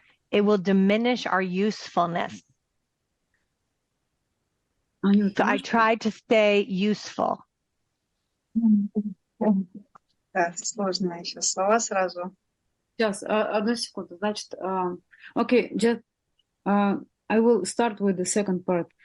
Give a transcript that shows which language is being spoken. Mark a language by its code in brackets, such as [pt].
[en] It will diminish our usefulness. So I tried to stay useful. [ru] Да, сложные еще слова сразу. Сейчас, 1 секунду. Значит, [en] okay, just, I will start with the second part.